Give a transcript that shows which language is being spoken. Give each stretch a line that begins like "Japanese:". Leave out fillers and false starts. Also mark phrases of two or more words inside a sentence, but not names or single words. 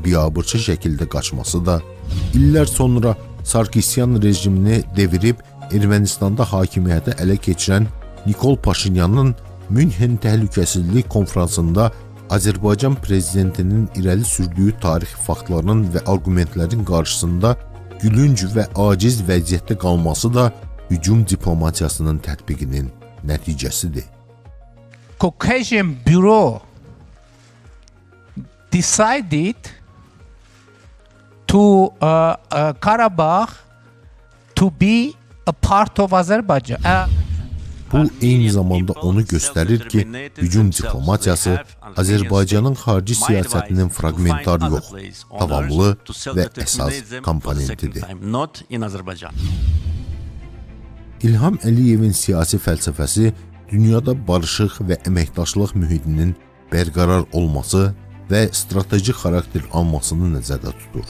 Azerbaijani: biabırçı şəkildə qaçması da, illər sonra Sarkisyan rejimini devirib Ermənistanda hakimiyyəti ələ keçirən Nikol Paşinyanın Münhen Təhlükəsizlik Konfransında Azərbaycan prezidentinin irəli sürdüyü tarixi faktların və argumentlərin qarşısında gülünc və aciz vəziyyətdə qalması da hücum diplomatiyasının tətbiqinin nəticəsidir.
English: Caucasian Bureau decided to Karabakh to be a part of Azerbaijan.
Azerbaijani: Bu eyni zamanda onu göstərir ki, hücum diplomatiyası Azərbaycanın xarici siyasətinin fragmentar yox, davamlı və əsas komponentidir. İlham Əliyevin siyasi fəlsəfəsi dünyada barışıq və əməkdaşlıq mühitinin bərqərar olması və strateji xarakter almasını nəzərdə tutur.